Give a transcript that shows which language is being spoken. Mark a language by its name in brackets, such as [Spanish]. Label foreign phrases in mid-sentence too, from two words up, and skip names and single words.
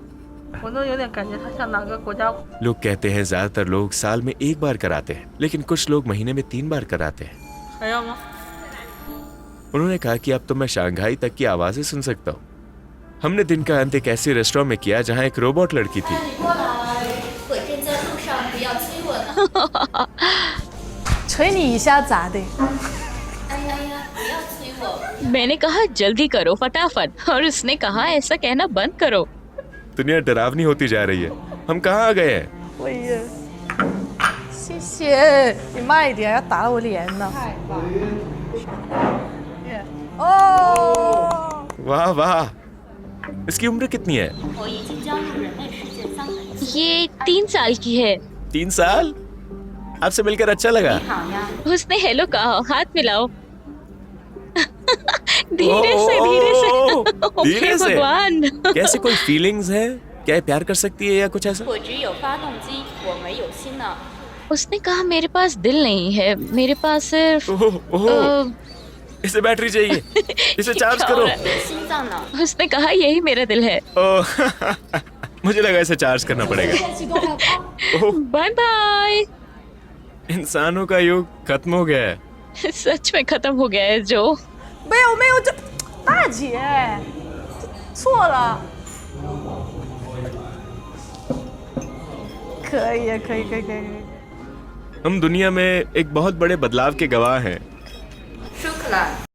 [Hindi] लोग कहते हैं ज्यादातर लोग साल में एक बार कराते हैं, लेकिन कुछ लोग महीने में 3 बार कराते हैं। उन्होंने कहा कि अब तो मैं शंघाई तक की आवाजें सुन सकता हूँ। हमने दिन का अंत एक ऐसे रेस्टोरेंट में किया जहाँ एक रोबोट लड़की थी। [Chinese] 捶你一下咋的？ [Hindi] मैंने कहा जल्दी करो फटाफट, और उसने कहा ऐसा कहना बंद करो। दुनिया डरावनी होती जा रही है। हम कहाँ आ गए हैं? [Chinese] 会耶，谢谢你慢一点，要打到我脸呢。太棒了！哦， [Hindi] वाह वाह। इसकी उम्र कितनी है? [Chinese] 我已经加入人类世界3个月。 [Hindi] ये 3 साल की है। 3 साल? आपसे मिलकर अच्छा लगा। [Chinese] 你好呀， [Hindi] उसने हेलो कहा, हाथ मिलाओ। धीरे से धीरे से। ओह, धीरे हे से। भगवान। कैसे कोई फीलिंग्स है? क्या ये प्यार कर सकती है या कुछ ऐसा? [Chinese] 我只有发动机，我没有心呢。 [Hindi] उसने कहा मेरे पास दिल नहीं है, मेरे पास सिर्फ ओह, ओह, इसे बैटरी चाहिए। इसे चार्ज करो। [Chinese] 心脏呢？ [Hindi] उसने कहा यही मेरा दिल है। ओह, मुझे लगा इसे चार्ज करना पड़ेगा। ओह, बाय बाय। इंसानों का युग खत्म हो गया है। सच में खत्म हो गया है जो। [Chinese] 没有没有，这大姐错了。可以可以可以可以。 [Hindi] हम दुनिया में एक बहुत बड़े बदलाव के गवाह हैं। [Chinese] 舒克兰。